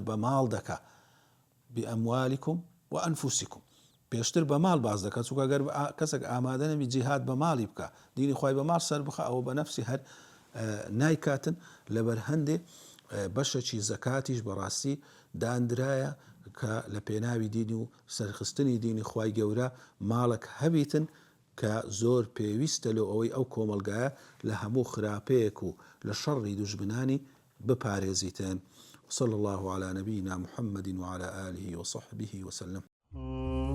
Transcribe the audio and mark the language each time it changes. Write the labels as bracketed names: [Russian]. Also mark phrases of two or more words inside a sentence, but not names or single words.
[Central Kurdish] بە ماڵ دەکا [Arabic] بئەموالیکم وئەنفوسیکم [Central Kurdish] پێشتر بە ماڵ باز دەکات چونکە ئەگەر کەسێک ئامادە نەبی جیهاد بە ماڵی بکە دینی خوای بە ماڵ سەر بخە ئەوە بە نەفسی هەر نایکاتن لەبەر هەندێ بەشەکی زەکاتیش بەڕاستی دانرایە کە لە پێناوی دینی و سەرخستنی دینی خوای گەورە ماڵک هەبیتن کە زۆر پێویستە لەو ئەوەی ئەو کۆمەلگایە لە هەموو خراپەیەک و لە شەڕی دوژمنانی بپارێزیتن. [Arabic] صلى الله على نبينا محمد وعلى آله وصحبه وسلم.